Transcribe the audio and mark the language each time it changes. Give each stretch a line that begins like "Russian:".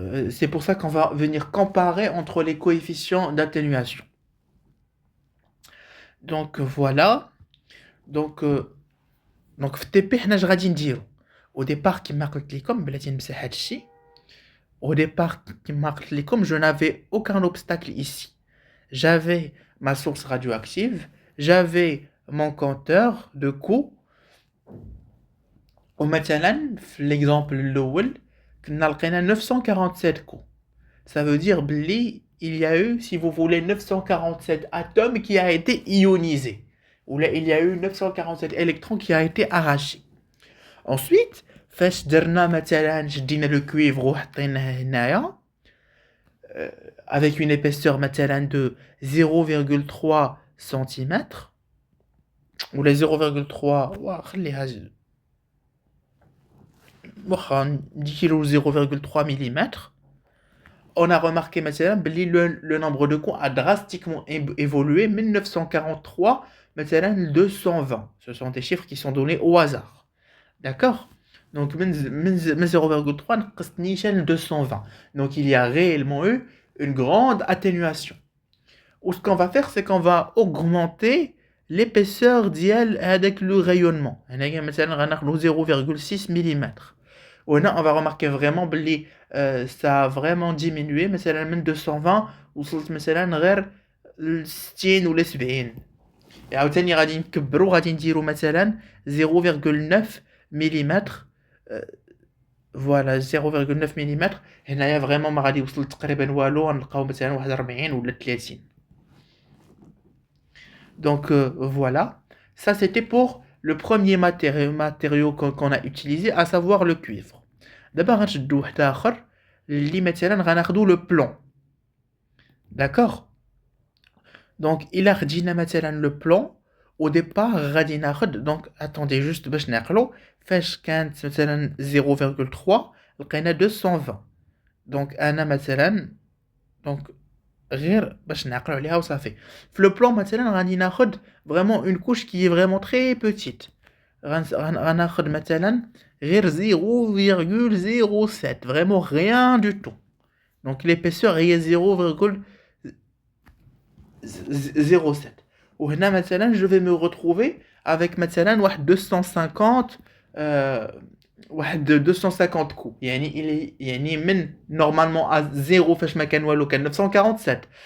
French: C'est pour ça qu'on va venir comparer entre les coefficients d'atténuation. Donc voilà. Donc
Arabic: في TP حنا اش غادي نديرو
French: au départ
Arabic: كما قلت لكم بلاتي نمسح هادشي.
French: Au départ
Arabic: كما قلت لكم
French: je n'avais aucun obstacle ici. J'avais ma source radioactive, j'avais mon compteur de coups.
Arabic: ومثلا في
French: l'exemple
Arabic: الاول كنا لقينا 947 coups.
French: Ça veut dire
Arabic: بلي
French: il y a eu, si vous voulez, 947 atomes qui a été ionisé. Ou là, il y a eu 947 électrons qui a été arrachés. Ensuite,
Arabic: فاش درنا مثلا شدينا
French: le cuivre
Arabic: وحطيناه هنايا
French: avec une épaisseur مثلا de 0,3 cm ou les 0,3
Arabic: خليها واخا نديرو
French: 0,3 mm. On a remarqué
Arabic: مثلا بلي
French: le nombre de coups a drastiquement évolué.
Arabic: 1943 مثلا 220.
French: Ce sont des chiffres qui sont donnés au hasard. D'accord? Donc,
Arabic: 0,3 نقصت نيشان 220.
French: Donc, il y a réellement eu une grande atténuation. Ou ce qu'on va faire, c'est qu'on va augmenter l'épaisseur
Arabic: ديال
French: avec le rayonnement.
Arabic: هنايا مثلا غناخدو 0,6
French: mm. On va remarquer vraiment que ça a vraiment diminué.
Arabic: مثلا من 220 وصلت مثلا غير 60 ولا 70. عاوتاني غادي نكبرو غادي نديرو مثلا 0,9 mm.
French: Voilà, 0,9 mm.
Arabic: هنايا
French: vraiment
Arabic: ما غادي يوصل تقريبا والو, غنلقاو مثلا 41 ولا 30.
French: Donc voilà, ça c'était pour le premier matériau qu'on a utilisé, à savoir le cuivre. D'abord
Arabic: غنشدو واحد اخر اللي مثلا غناخدو
French: le plomb. D'accord? Donc il a
Arabic: خدينا مثلا
French: le plomb. Au départ
Arabic: غادي ناخد,
French: donc attendez juste
Arabic: باش نعقلو فاش كانت مثلا 0,3 لقينا 220. donc انا مثلا donc غير باش نعقلو عليها وصافي. في
French: le plomb
Arabic: مثلا غادي ناخد
French: vraiment une couche qui est vraiment très petite.
Arabic: غناخد مثلا غير
French: 0,07, vraiment rien du tout. donc l'épaisseur
Arabic: هي
French: 0,07.
Arabic: وهنا مثلا
French: je vais me retrouver avec
Arabic: مثلا واحد 250 واحد
French: 250 coups.
Arabic: يعني من
French: normalement à 0
Arabic: فاش ما كان والو كان 947.